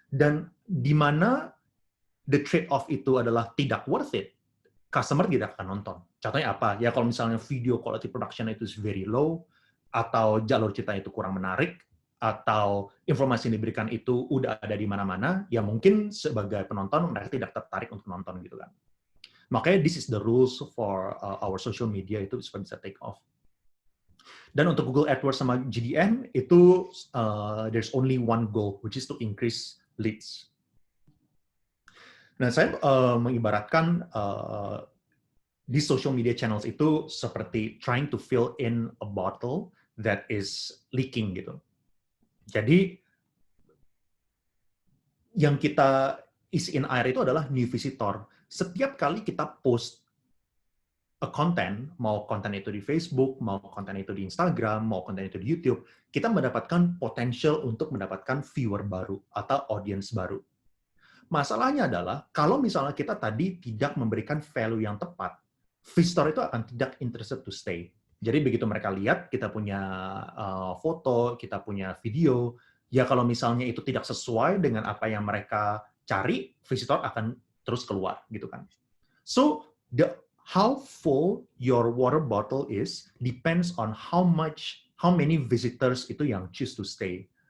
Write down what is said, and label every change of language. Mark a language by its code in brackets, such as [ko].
[id] Dan di mana the trade-off itu adalah tidak worth it, customer tidak akan nonton. Contohnya apa? Ya kalau misalnya video quality production itu is very low, atau jalur cerita itu kurang menarik, atau informasi yang diberikan itu udah ada di mana-mana, ya mungkin sebagai penonton mereka tidak tertarik untuk nonton gitu kan. [en] Makanya this is the rules for our social media [id] itu supaya bisa [en] take off. [id] Dan untuk Google AdWords sama GDN itu [en] there's only one goal, which is to increase leads. Nah, [id] saya mengibaratkan di social media channels itu seperti [en] trying to fill in a bottle that is leaking gitu. [id] Jadi yang kita isiin air itu adalah new visitor. Setiap kali kita post a content, mau konten itu di Facebook, mau konten itu di Instagram, mau konten itu di YouTube, kita mendapatkan potential untuk mendapatkan viewer baru atau audience baru. Masalahnya adalah, kalau misalnya kita tadi tidak memberikan value yang tepat, visitor itu akan tidak [en] interested to stay. [id] Jadi begitu mereka lihat, kita punya foto, kita punya video, ya kalau misalnya itu tidak sesuai dengan apa yang mereka cari, visitor akan terus keluar, gitu kan. [en] So, how full your water bottle is depends on how many visitors [id] itu yang [en] choose to stay.